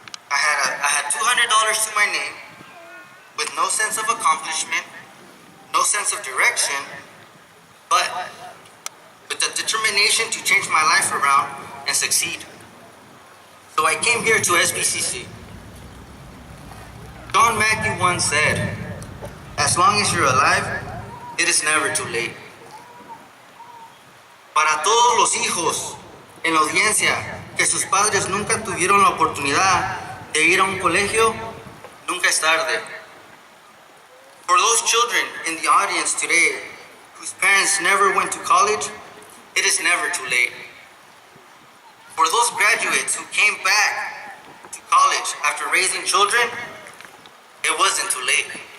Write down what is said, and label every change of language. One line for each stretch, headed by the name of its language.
English: I had $200 to my name, with no sense of accomplishment, no sense of direction, but with the determination to change my life around and succeed. So I came here to SBCC. John Mackey once said, "As long as you're alive, it is never too late."
Spanish: Para todos los hijos en la audiencia que sus padres nunca tuvieron la oportunidad de ir a un colegio, nunca es tarde.
English: For those children in the audience today whose parents never went to college, it is never too late. For those graduates who came back to college after raising children, it wasn't too late.